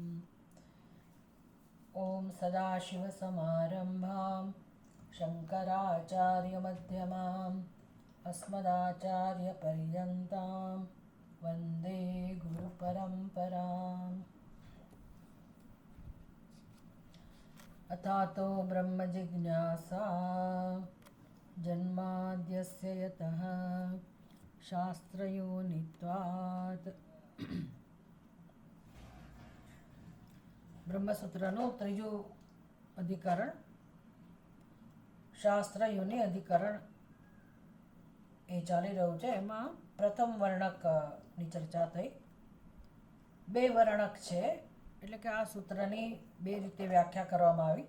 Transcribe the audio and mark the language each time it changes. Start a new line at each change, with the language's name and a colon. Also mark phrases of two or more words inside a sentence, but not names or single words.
Sanskrit: ॐ सदाशिवसमारम्भां शङ्कराचार्यमध्यमाम् अस्मदाचार्यपर्यन्तां वन्दे गुरुपरम्पराम्। अथातो ब्रह्मजिज्ञासा जन्माद्यस्य यतः शास्त्रयोनित्वात्।
Gujarati: બ્રહ્મસૂત્રનું ત્રીજું અધિકરણ શાસ્ત્ર યોનિ અધિકરણ એ ચાલી રહ્યું છે. એમાં પ્રથમ વર્ણકની ચર્ચા થઈ. બે વર્ણક છે એટલે કે આ સૂત્રની બે રીતે વ્યાખ્યા કરવામાં આવી.